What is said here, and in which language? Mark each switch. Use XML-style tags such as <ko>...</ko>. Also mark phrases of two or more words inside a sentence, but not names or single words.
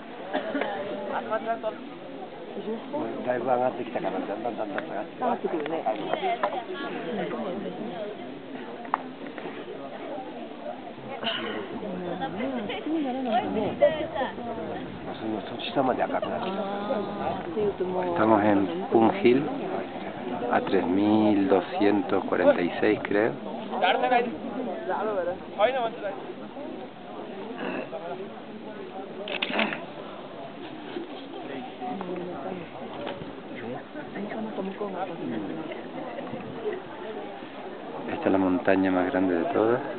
<ja>だいぶ上がってきたからだんだん下がってくるね。下まで赤くなってきた。</ja> <es>Estamos en Pungil a 3246 creo. Esta es la montaña más grande de todas.</es>